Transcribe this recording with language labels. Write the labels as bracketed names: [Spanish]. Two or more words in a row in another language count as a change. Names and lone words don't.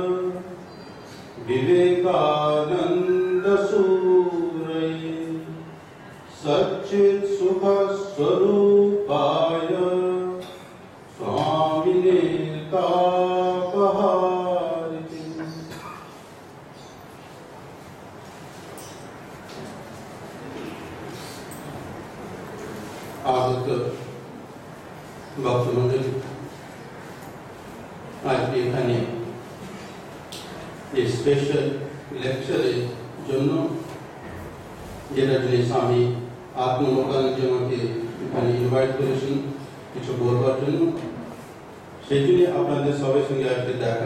[Sanskrit] विवेकानंद सूरये सच्चित सुख स्वरूपाय स्वामिने तापहारिणे। [Bangla] आगत ভক্তমণ্ডলী, আজকে এখানে এই [English] special lecture's [Bangla] জন্য যেটা যিনি স্বামী আত্মমোকানন্দ আমাকে এখানে ইনভাইট করেছেন কিছু বলবার জন্য, সেই জন্য আপনাদের সবার সঙ্গে আজকে দেখা।